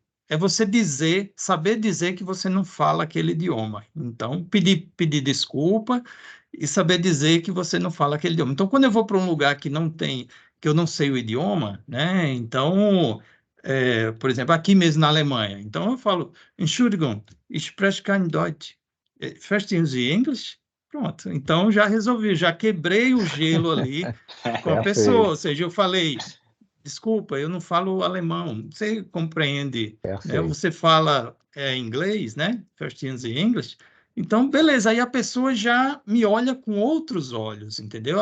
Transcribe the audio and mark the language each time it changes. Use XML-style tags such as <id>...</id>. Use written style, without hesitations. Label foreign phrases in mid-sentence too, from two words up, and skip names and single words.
<pt>É você saber dizer que você não fala aquele idioma. Então, pedir desculpa e saber dizer que você não fala aquele idioma. Então, quando eu vou para um lugar que eu não sei o idioma, né? Então, por exemplo, aqui mesmo na Alemanha, então eu falo,</pt> <de>Entschuldigung, ich spreche kein Deutsch. Verstehen Sie English? Pronto.</de> <pt>Então, já resolvi, já quebrei o gelo ali com a pessoa. Ou Perfeito, seja, eu falei, desculpa, eu não falo alemão. Você compreende, né? perfeito. Você fala inglês, né?</pt> <de>Verstehen Sie English?</de> <pt>Então, beleza, aí a pessoa já me olha com outros olhos, entendeu?</pt>